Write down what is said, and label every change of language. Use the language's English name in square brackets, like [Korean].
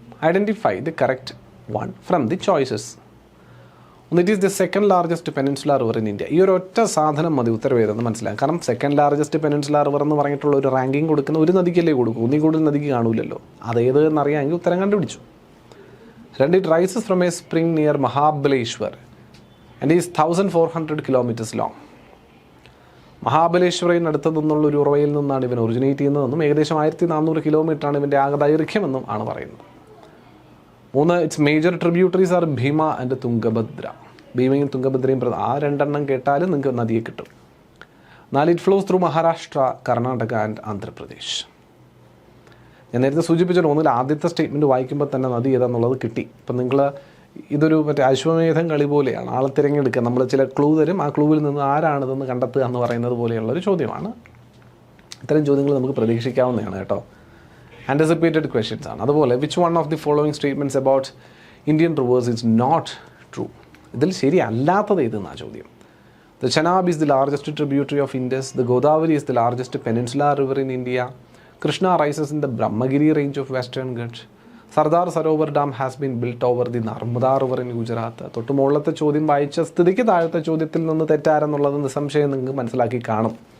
[English] Identify the correct one from the choices. It is the second largest peninsular river in India. [Malayalam] ഈ ഒരു ഒറ്റ സാധനം മതി ഉത്തരവേതെന്ന് മനസ്സിലാക്കാം. കാരണം സെക്കൻഡ് ലാർജസ്റ്റ് പെനിൻസുലാർ റിവർ എന്ന് പറഞ്ഞിട്ടുള്ള ഒരു റാങ്കിങ് കൊടുക്കുന്ന ഒരു നദിക്കല്ലേ കൊടുക്കൂ, ഒന്നിൽ കൂടുതൽ നദിക്ക് കാണൂലല്ലോ. അതേത് എന്നറിയാമെങ്കിൽ ഉത്തരം കണ്ടുപിടിച്ചു. [English] 2, it rises from a spring near Mahabaleshwar and is 1400 kilometers long. [Malayalam] മഹാബലേശ്വരയിനടുത്ത് നിന്നുള്ള ഒരു ഉറവയിൽ നിന്നാണ് ഇവൻ ഒറിജിനേറ്റ് ചെയ്യുന്നതെന്നും ഏകദേശം 1400 കിലോമീറ്ററാണ് ഇവൻ്റെ ആകെ ദൈർഘ്യമെന്നും ആണ് പറയുന്നത്. 3, [English] Its major tributaries are Bhima and Tungabhadra. [Malayalam] ഭീമയും തുംഗഭദ്രയും ആ രണ്ടെണ്ണം കേട്ടാലും നിങ്ങൾക്ക് നദിയെ കിട്ടും. 4, [English] It flows through Maharashtra, Karnataka and Andhra Pradesh. [Malayalam] ഞാൻ നേരത്തെ സൂചിപ്പിച്ച ഒന്നിൽ ആദ്യത്തെ സ്റ്റേറ്റ്മെൻറ്റ് വായിക്കുമ്പോൾ തന്നെ നദി ഏതാണെന്നുള്ളത് കിട്ടി. ഇപ്പം നിങ്ങൾ ഇതൊരു മറ്റേ അശ്വമേധം കളി പോലെയാണ്. ആളെ തിരഞ്ഞെടുക്കുക, നമ്മൾ ചില ക്ലൂ തരും, ആ ക്ലൂവിൽ നിന്ന് ആരാണിതെന്ന് കണ്ടെത്തുക എന്ന് പറയുന്നത് പോലെയുള്ളൊരു ചോദ്യമാണ്. ഇത്തരം ചോദ്യങ്ങൾ നമുക്ക് പ്രതീക്ഷിക്കാവുന്നതാണ് കേട്ടോ. [English] anticipated questions [Malayalam] ആണ്. [English] അതുപോലെ which one of the following statements about Indian rivers is not true. [Malayalam] ഇതിൽ ശരിയല്ലാത്തത് ഏതെന്നാണ് ചോദ്യം. [English] The Chenab is the largest tributary of Indus. The Godavari is the largest peninsular river in India. Krishna rises in the Brahmagiri range of Western Ghats. Sardar Sarovar Dam has been built over the Narmada River in Gujarat. [Malayalam] തൊട്ട് മുകളിലത്തെ ചോദ്യം വായിച്ച സ്ഥിതിക്ക് താഴത്തെ ചോദ്യത്തിൽ നിന്ന് തെറ്റാരെന്നുള്ളത് നിസ്സംശയം നിങ്ങൾക്ക് മനസ്സിലാക്കി കാണും.